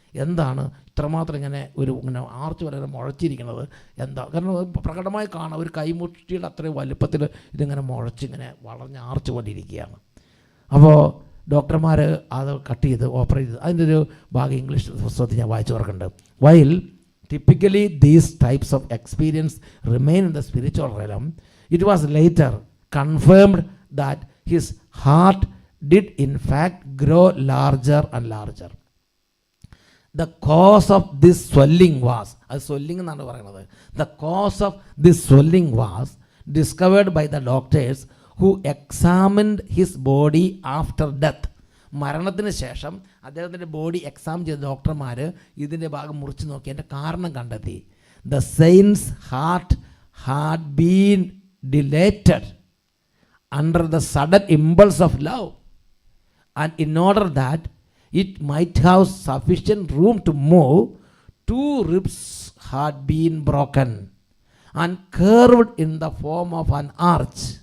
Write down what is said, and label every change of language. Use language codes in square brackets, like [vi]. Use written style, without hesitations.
[ml] എന്താണ് ഇത്രമാത്രം ഇങ്ങനെ ആർച്ച് വരെ മുഴച്ചിരിക്കുന്നത്? എന്താ? കാരണം പ്രകടമായി കാണാം, ഒരു കൈമുഷ്ടിയുടെ അത്രയും വലുപ്പത്തിൽ ഇതിങ്ങനെ മുഴച്ചിങ്ങനെ വളഞ്ഞ ആർച്ച് പോലെ ഇരിക്കുകയാണ്. അപ്പോൾ ഡോക്ടർമാർ അത് കട്ട് ചെയ്ത് ഓപ്പറേറ്റ് ചെയ്ത് അതിൻ്റെ ഒരു ഭാഗം ഇംഗ്ലീഷ് പുസ്തകത്തിൽ ഞാൻ വായിച്ചു ഓർക്കുന്നുണ്ട്. [en] While typically these types of experience remain in the spiritual realm, it was later confirmed that his heart did in fact grow larger and larger. The cause of this swelling was, swelling [ml] എന്നാണ് പറയുന്നത്, [en] the cause of this swelling was discovered by the doctors who examined his body after death. [ml] മരണത്തിന് ശേഷം അദ്ദേഹത്തിൻ്റെ body exam ചെയ്ത ഡോക്ടർമാർ ഇതിൻ്റെ ഭാഗം മുറിച്ച് നോക്കി അതിൻ്റെ കാരണം കണ്ടെത്തി. [en] The saint's heart had been dilated under the sudden impulse of love and in order that it might have sufficient room to move, 2 ribs had been broken and curved in the form of an arch.